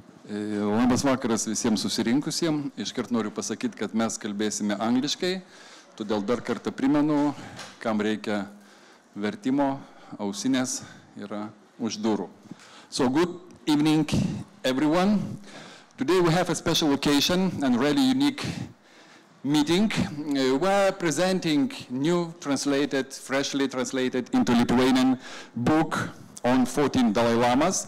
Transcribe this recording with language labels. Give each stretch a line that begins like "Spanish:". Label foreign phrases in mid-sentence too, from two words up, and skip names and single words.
Lithuanian: Labas vakaras visiems susirinkusiems. Iškart noriu pasakyti, kad mes kalbėsime angliškai, todėl dar kartą primenu, kam reikia vertimo, ausinės yra už durų.
English: So good evening, everyone. Today we have a special occasion and really unique meeting. We're presenting new translated, freshly translated into Lithuanian book on 14 Dalai Lamas.